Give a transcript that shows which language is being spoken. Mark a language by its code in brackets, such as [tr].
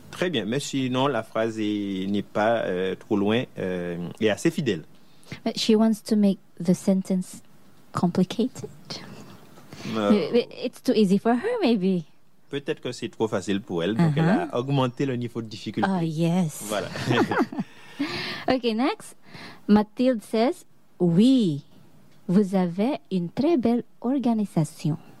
[fr] Très bien, mais sinon, la phrase n'est pas trop loin et assez fidèle. [en] But she wants to make the sentence complicated. It's too easy for her, maybe. [fr] Peut-être que c'est trop facile pour elle, donc elle a augmenté le niveau de [en] Oh, [fr] difficulté. [en] yes. [fr] Voilà. [en] Okay, next. Mathilde says, [fr] Oui, vous avez une très belle organisation.